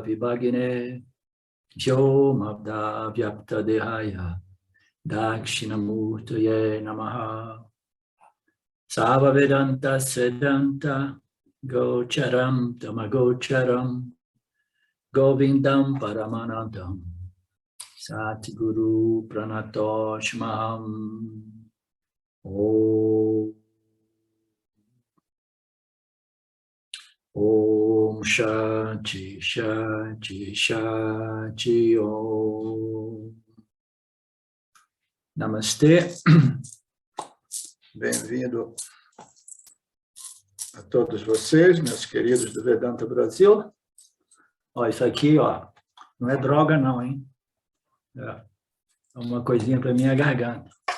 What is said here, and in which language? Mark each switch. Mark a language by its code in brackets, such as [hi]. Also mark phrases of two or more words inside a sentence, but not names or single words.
[sa] Vibhagine Jyomabda Vyapta Dehaya Dakshinamurtaye Namaha Sava Vedanta Sedanta Gocharam Tamagocharam Govindam Paramanandam Satguru Pranatoshmaham Om Shanti Shanti Shanti Om Namastê. [pt] Bem-vindo a todos vocês, meus queridos do Vedanta Brasil. Ó, isso aqui, ó, não é droga não, hein? É uma coisinha para minha garganta.